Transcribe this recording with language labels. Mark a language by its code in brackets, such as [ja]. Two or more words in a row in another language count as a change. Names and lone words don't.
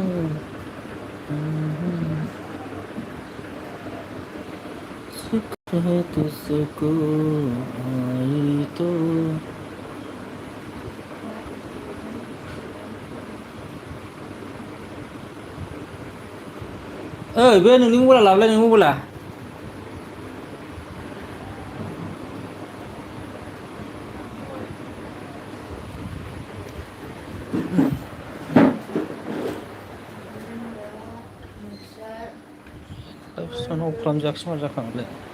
[hi] शुक्र है तुझको आई तो। [brx] बे नोंनि मबाइला लाबोलाय नोंनि मबाइला। [tr] Sana okulayacaksın olacak öyle.